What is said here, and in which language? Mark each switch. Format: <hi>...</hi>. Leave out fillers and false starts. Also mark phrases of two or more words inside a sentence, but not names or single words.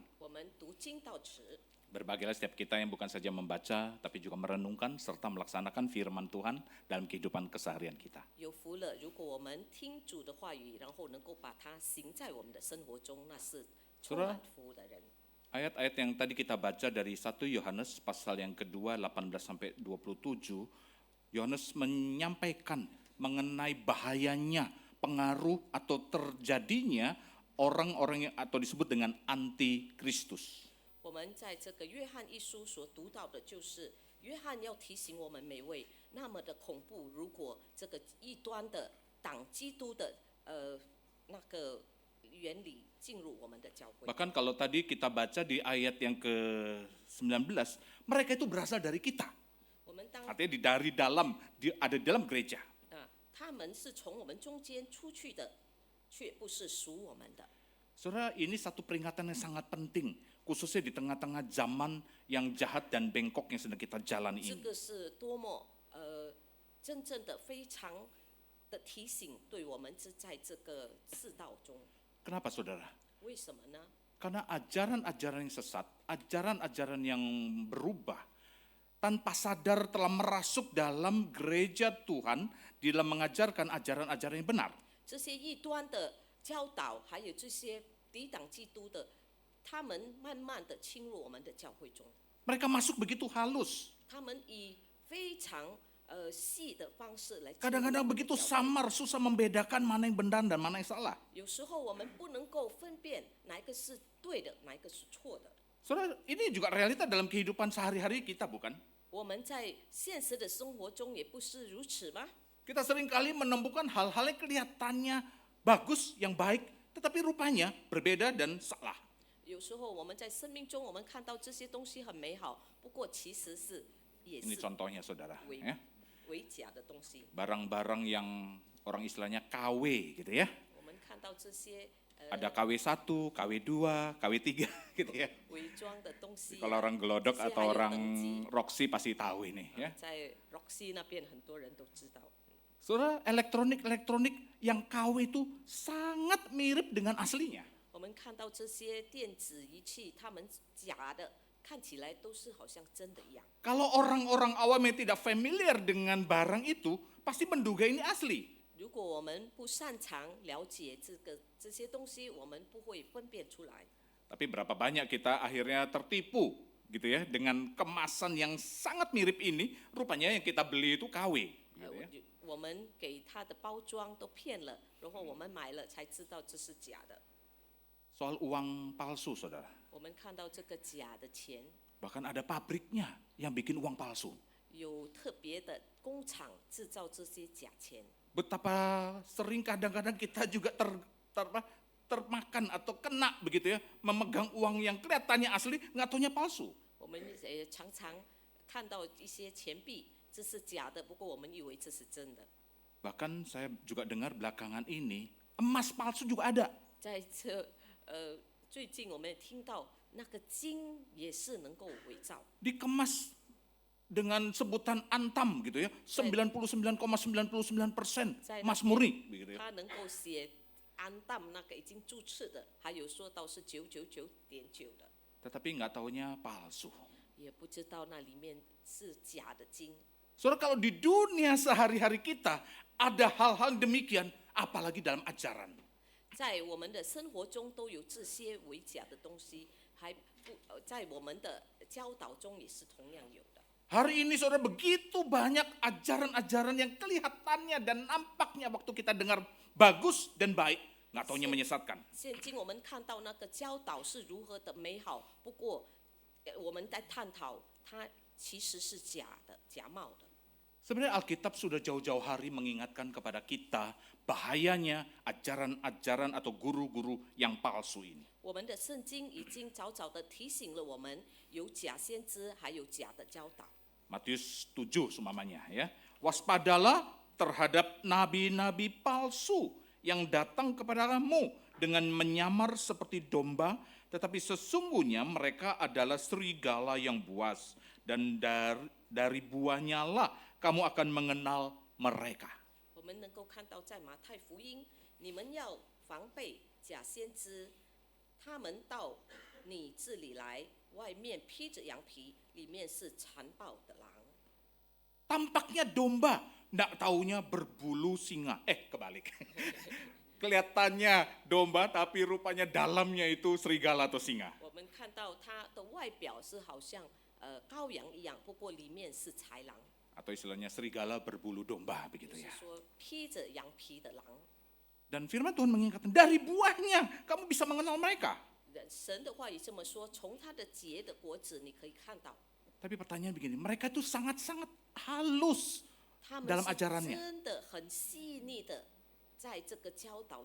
<zh>我们读经到此，</zh> <id>Berbahagialah setiap kita yang bukan saja membaca, tapi juga merenungkan serta melaksanakan firman Tuhan dalam kehidupan keseharian kita.</id> <zh>有福了。如果我们听主的话语，然后能够把它行在我们的生活中，那是充满福的人。</zh> <id>Ayat-ayat yang tadi kita baca dari 1 Yohanes pasal yang kedua 18 sampai 27, Yohanes menyampaikan mengenai bahayanya pengaruh atau terjadinya orang-orang yang atau disebut dengan anti-Kristus.</id> <zh>我们在这个约翰一书所读到的，就是约翰要提醒我们每位，那么的恐怖，如果这个异端的党基督的那个原理进入我们的教会。</zh> <id>Bahkan kalau tadi kita baca di ayat yang ke-19, mereka itu berasal dari kita.</id> <zh>我们当</zh> <id>Artinya ada di dalam gereja.</id> <zh>他们是从我们中间出去的，却不是属我们的。</zh> <id>Saudara, ini satu peringatan yang sangat penting, khususnya di tengah-tengah zaman yang jahat dan bengkok yang sedang kita jalani</id> <zh>这</zh> <id>ini.</id> <zh>个是多么真正的非常的提醒，对我们在这个世道中。</zh> <id>Kenapa saudara?</id> <zh>为什么呢？</zh> <id>Karena ajaran-ajaran yang sesat, ajaran-ajaran yang berubah, tanpa sadar telah merasuk dalam gereja Tuhan, di dalam mengajarkan ajaran-ajaran yang benar.</id> <zh>这些异端的教导，还有这些抵挡基督的，他们慢慢的侵入我们的教会中。</zh> <id>Mereka masuk begitu halus,</id> <zh>他们以非常细的方式来进入我们的</zh> <id>kadang-kadang begitu</id> <zh>教会。</zh> <id>samar, susah membedakan mana yang benar dan mana yang salah.</id> <zh>有时候我们不能够分辨哪一个是对的，哪一个是错的。</zh> <id>Saudara, ini juga realita dalam kehidupan sehari-hari kita, bukan?</id> <zh>我们在现实的生活中也不是如此吗？</zh> <id>Kita seringkali menemukan hal-hal yang kelihatannya bagus, yang baik, tetapi rupanya berbeda dan salah.</id> <zh>有时候我们在生命中，我们看到这些东西很美好，不过其实是也</zh> <id>Ini</id> <zh>是</zh> <id>contohnya saudara.</id> <zh>伪</zh> <id>Ya.</id> <zh>伪假的东西。</zh> <id>Barang-barang yang orang istilahnya KW gitu ya.</id> <zh>我们看到这些</zh> <id>Ada KW1, KW2, KW3 gitu ya.</id> <zh>伪装的东西、</zh> <id>Kalau orang Glodok</id> <zh>这些</zh> <id>atau</id> <zh>还有</zh> <id>orang</id> <zh>等级</zh> <id>Roxy pasti tahu ini ya.</id> <zh>在 Roxy 那边很多人都知道。</zh> <id>Saudara, elektronik yang KW itu sangat mirip dengan aslinya.</id> <zh>我们看到这些电子仪器，它们假的，看起来都是好像真的一样。</zh> <id>Kalau orang-orang awam yang tidak familiar dengan barang itu, pasti menduga ini asli.</id> <zh>如果我们不擅长了解这些东西，我们不会分辨出来。</zh> <id>Tapi berapa banyak kita akhirnya tertipu gitu ya dengan kemasan yang sangat mirip ini, rupanya yang kita beli itu KW. Gitu ya.</id> <zh>我们给它的包装都骗了，然后我们买了才知道这是假的。</zh> <id>Soal uang palsu, saudara.</id> <zh>我们看到这个假的钱，</zh> <id>Bahkan ada pabriknya yang bikin uang palsu.</id> <zh>有特别的工厂制造这些假钱。</zh> <id>Betapa sering kadang-kadang kita juga termakan atau kena begitu ya, memegang uang yang kelihatannya asli, nggak taunya palsu.</id> <zh>我们也常常看到一些钱币，这是假的，不过我们以为这是真的。</zh> <id>Bahkan saya juga dengar belakangan ini, emas palsu juga ada.</id> <zh>在这最近我们也听到那个金也是能够伪造，</zh> <id>Dikemas dengan sebutan antam gitu ya, 99,99% emas murni begitu ya.</id> <zh>它能够写安当那个已经注册的，还有说到是999.9的，</zh> <id>Tetapi nggak taunya palsu.</id> <zh>也不知道那里面是假的金。</zh> <id>Saudara, kalau di dunia sehari-hari kita ada hal-hal demikian, apalagi dalam ajaran.</id> <zh>在我们的生活中都有这些伪假的东西，还不在我们的教导中也是同样有的。</zh> <id>Hari ini saudara begitu banyak ajaran-ajaran yang kelihatannya dan nampaknya waktu kita dengar bagus dan baik, nggak taunya menyesatkan.</id> <zh>现今我们看到那个教导是如何的美好，不过我们在探讨它其实是假的、假冒的。</zh> <id>Sebenarnya Alkitab sudah jauh-jauh hari mengingatkan kepada kita bahayanya ajaran-ajaran atau guru-guru yang palsu ini.</id> <zh>我们的圣经已经早早的提醒了我们，有假先知，还有假的教导。</zh> <id>Matius 7 seumpamanya ya. Waspadalah terhadap nabi-nabi palsu yang datang kepadamu dengan menyamar seperti domba, tetapi sesungguhnya mereka adalah serigala yang buas, dan dari buahnya lah kamu akan mengenal mereka.</id> <zh>我们能够看到，在马太福音，你们要防备假先知，他们到你这里来，外面披着羊皮，里面是残暴的狼。</zh> <id>Tampaknya domba, nggak taunya berbulu singa. Kebalik. Kelihatannya domba, tapi rupanya dalamnya itu serigala atau singa.</id> <zh>我们看到它的外表是好像羔羊一样，不过里面是豺狼，</zh> <id>Atau istilahnya serigala berbulu domba</id> <zh>就</zh> <id>begitu</id> <zh>是</zh> <id>ya.</id> <zh>说披着羊皮的狼。</zh> <id>Dan firman Tuhan mengingatkan, dari buahnya kamu bisa mengenal mereka.</id> <zh>神的话语这么说，从它的结的果子你可以看到，</zh> <id>Tapi pertanyaan begini, mereka itu sangat-sangat halus</id> <zh>他们</zh> <id>dalam</id> <zh>是</zh> <id>ajarannya.</id> <zh>真的很细腻的，在这个教导中。</zh>